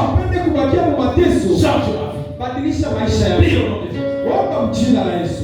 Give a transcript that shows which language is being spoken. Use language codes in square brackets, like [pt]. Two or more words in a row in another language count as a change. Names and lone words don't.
[sw] upende kubakia mu mateso, [fr] change ma vie. [sw] badilisha maisha yako. [fr] Prie au nom de Jésus. [sw] Omba mjina la Yesu.